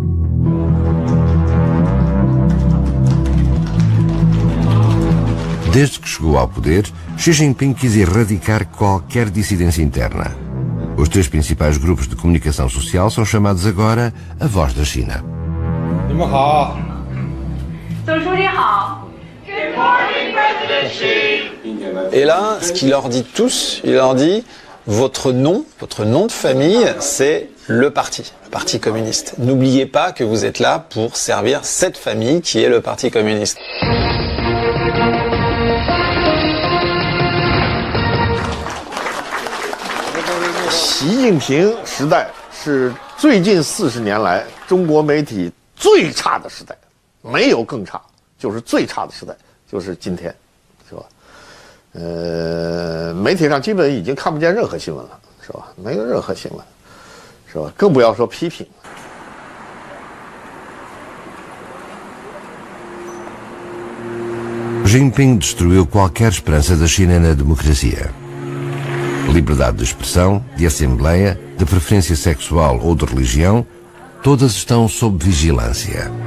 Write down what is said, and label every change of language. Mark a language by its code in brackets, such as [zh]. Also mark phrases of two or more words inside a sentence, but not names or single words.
[pt] Desde que chegou ao poder, Xi Jinping quis erradicar qualquer dissidência interna. Os três principais grupos de comunicação social são chamados agora a Voz da China. [fr] Et là, ce qu'il leur dit tous, il leur dit votre nom de famille, c'est le Parti communiste. N'oubliez pas que vous êtes là pour servir cette famille qui est le Parti communiste. [zh] Xi Jinping 时代是最近40年来中国媒体最差的时代，没有更差，就是最差的时代，就是今天，是吧？媒体上基本已经看不见任何新闻了，是吧？没有任何新闻，是吧？更不要说批评。 [pt] Jinping destruiu qualquer esperança da China na democracia. Liberdade de expressão, de assembleia, de preferência sexual ou de religião, todas estão sob vigilância.